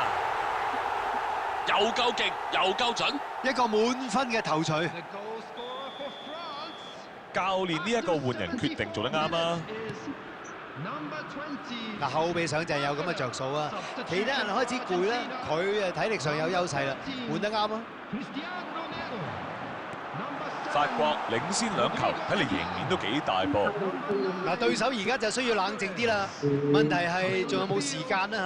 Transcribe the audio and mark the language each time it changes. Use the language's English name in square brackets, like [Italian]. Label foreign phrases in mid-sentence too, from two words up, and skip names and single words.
[Cantonese] 又夠勁，又夠準，一個滿分嘅頭槌。 [English] The goal scorer for France [Cantonese] 教練呢一個換人決定做得啱啊！ [English] is number 20. [Cantonese] 嗱，後備上就係有咁嘅着數啊！其他人開始攰咧，佢誒體力上有優勢啦，換得啱啊！ [English] Cristiano Ronaldo. Number [Cantonese] 法 [English] 7. [Cantonese] 國領先2球，睇嚟贏面都幾大噃。嗱，對手而家就需要冷靜啲啦。問題係仲有冇時間啦